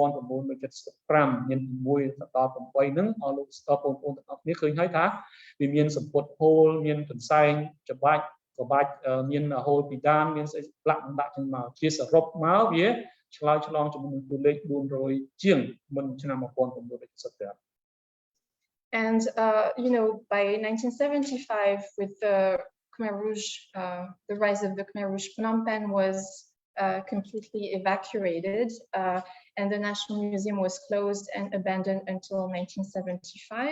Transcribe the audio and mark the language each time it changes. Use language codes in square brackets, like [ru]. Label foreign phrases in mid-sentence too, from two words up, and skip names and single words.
[km] 1975 មាន6ដល់8ហ្នឹងអស់លោកស្ទើបងប្អូនទាំងអស់គ្នាឃើញហើយថាវាមានសម្ពុតហូលមានកន្សែងច្បាច់ក្បាច់មានហូលពីដានមានស្អីផ្លាក់ដាក់ចឹងមកជាសរុបមកវាឆ្លើយឆ្លងជាមួយនឹងតួលេខ400ជាងមុនឆ្នាំ1975 [en] And you know, by 1975, with the Khmer Rouge, the rise of the Khmer Rouge, Phnom Penh was completely evacuated, and the National Museum was closed and abandoned until 1975.